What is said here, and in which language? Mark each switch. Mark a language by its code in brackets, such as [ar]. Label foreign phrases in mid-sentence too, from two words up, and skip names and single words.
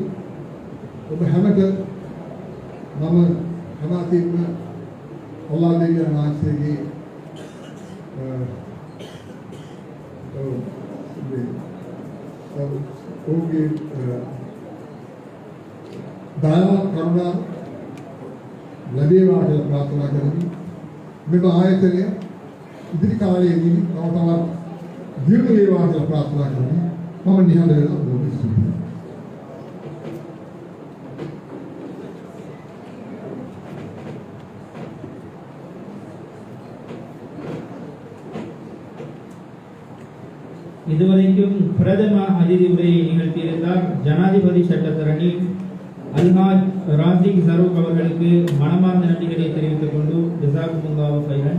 [si] ඔබ හැමත මම හැමතින්ම අල්ලාහ් දෙවියන් වහන්සේගේ ඔහුගේ දයාව කරුණා ලැබේවා කියලා ප්‍රාර්ථනා කරමි. මෙම ආයතනය ඉදිරි කාලයේදී තව තවත් දියුණු වේවා කියලා ප්‍රාර්ථනා කරමි. මම නිහඬ වෙලා බොහොම ස්තුතියි. [ta] இதுவரைக்கும் பிரதம அதிதி உரையை நிகழ்த்தியிருந்தார் ஜனாதிபதி சட்டத்தரணி அல்ஹாஜ் ராசிக் ஜரூக் அவர்களுக்கு மனமார்ந்த நன்றிகளை தெரிவித்துக் கொண்டு [ar] جزاكم الله خيرا.